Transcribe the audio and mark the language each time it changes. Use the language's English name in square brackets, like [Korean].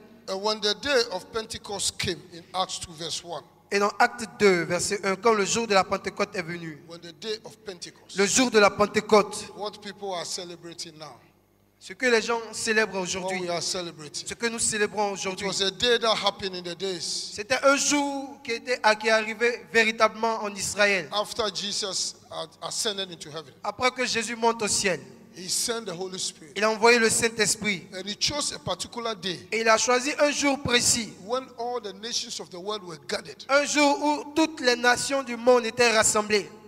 [English] And when the day of Pentecost came in Acts 2 verse 1, [French] Et dans Acte 2, verset 1, quand le jour de la Pentecôte est venu, [English] when the day of Pentecost, [French] le jour de la Pentecôte, [English] what people are celebrating now, [French] ce que les gens célèbrent [English] what [French] aujourd'hui, [English] we are celebrating, [French] ce que nous célébrons [English] it [French] aujourd'hui, [English] was a day that happened in the days [French] c'était un jour qui est arrivé véritablement en Israël. [English] after Jesus had ascended into heaven. [French] Après que Jésus monte au ciel, [English] He sent the Holy Spirit, [French] il a envoyé le Saint-Esprit. [English] and he chose a particular day [French] Et il a choisi un jour précis, [English] when all the nations of the world were gathered [French] un jour où toutes les nations du monde étaient rassemblées